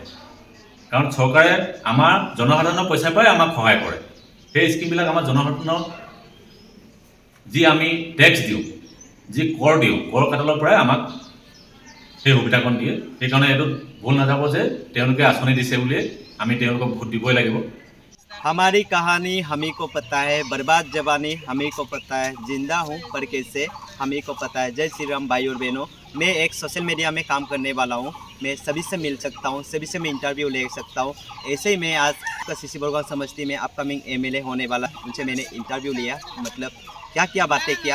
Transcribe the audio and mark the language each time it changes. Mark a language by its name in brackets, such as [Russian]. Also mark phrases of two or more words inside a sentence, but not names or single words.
[Assamese] কাৰণ চৰকাৰে আমাৰ জনসাধাৰণৰ পইচাৰ পৰাই আমাক সহায় কৰে। সেই স্কিমবিলাক আমাৰ জনসাধাৰণৰ যি আমি টেক্স দিওঁ, যি কৰ দিওঁ, কৰ কাটলৰ পৰাই আমাক সেই সুবিধাকণ দিয়ে। সেইকাৰণে এইটো ভুল নাযাব যে তেওঁলোকে আঁচনি দিছে বুলিয়ে আমি তেওঁলোকক ভোট দিবই লাগিব। [Hindi] हमारी कहानी हमी को पता है, बर्बाद जवानी हमी को पता है, जिंदा हूँ पर कैसे हमी को पता है। जय श्री राम भाई और बहनों, मैं एक [English] social media [Hindi] में काम करने वाला हूँ। मैं सभी से मिल सकता हूँ, सभी से मैं इंटरव्यू ले सकता हूँ। ऐसे ही मैं आज सीसी बोरगांव समष्टि में [English] upcoming MLA [Hindi] होने वाला, उनसे मैंने इंटरव्यू लिया, मतलब क्या क्या बातें किया।